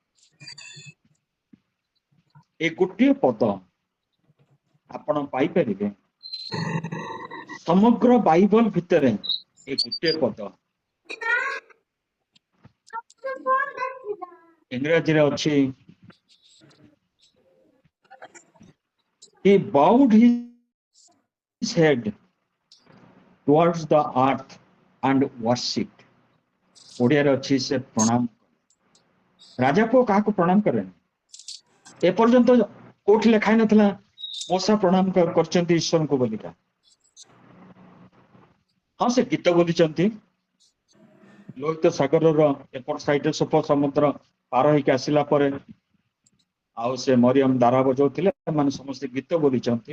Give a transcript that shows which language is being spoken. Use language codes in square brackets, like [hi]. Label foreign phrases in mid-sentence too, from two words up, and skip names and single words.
[or] ଏ ଗୋଟିଏ ପଦ ଆପଣ ପାଇପାରିବେ ସମଗ୍ର ବାଇବଲ ଭିତରେ। ଏ ଗୋଟିଏ ପଦ ଇଂରାଜୀରେ ଅଛି, [en] he bowed his head towards the earth and worshipped। [or] ଓଡ଼ିଆରେ ଅଛି, ସେ ପ୍ରଣାମ। ରାଜା ପୁଅ କାହାକୁ ପ୍ରଣାମ କରେନି। ଏପର୍ଯ୍ୟନ୍ତ କୋଉଠି ଲେଖା ହେଇନଥିଲା ମୂଷା ପ୍ରଣାମ କରିଛନ୍ତି ଈଶ୍ୱରଙ୍କୁ ବୋଲିକା। ହଁ, ସେ ଗୀତ ବୋଲିଛନ୍ତି, ଲୋହିତ ସାଗରର ଏପଟ ସାଇଡରେ ସେପଟ ସମୁଦ୍ର ପାର ହେଇକି ଆସିଲା ପରେ, ଆଉ ସେ ମରିୟମ ଦାରା ବଜାଉଥିଲେ, ସେମାନେ ସମସ୍ତେ ଗୀତ ବୋଲିଛନ୍ତି।